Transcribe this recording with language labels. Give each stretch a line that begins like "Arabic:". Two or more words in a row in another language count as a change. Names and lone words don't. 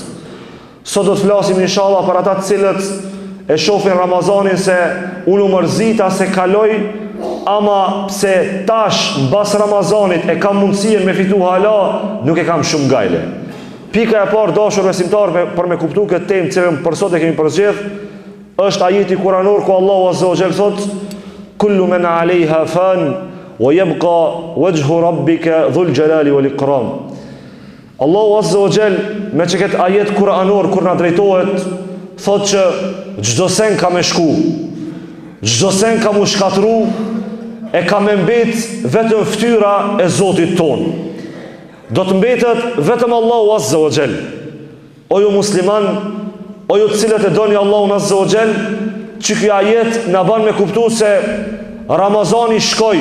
Albanian: Sot do të flasim inshallah për ata të cilët e shohin Ramazanin se unë u mërzita se kaloj, ama pse tash mbas Ramazanit e kam mundësien me fitu hala, nuk e kam shumë gajle. Pika e parë dashur besimtar për me kuptu këtë temë që për sot e kemi përzgjedh, është ajeti kuranor ku Allahu
Arabic: عز وجل
Albanian: thot:
Arabic: "كل من عليها فان ويبقى وجه ربك ذو الجلال والإكرام."
Albanian: Allahu
Arabic: عز وجل
Albanian: me që këtë ajet kuranor kur na drejtohet thot që çdo sen ka me shku, çdo sen ka mu shkatru, e ka me mbet vetëm fytyra e Zotit ton. Do të mbetet vetëm Allahu
Arabic: عز وجل.
Albanian: O ju musliman, o ju të cilët e doni Allahun
Arabic: عز وجل,
Albanian: që kjo ajet na ban me kuptu se Ramazani shkoj.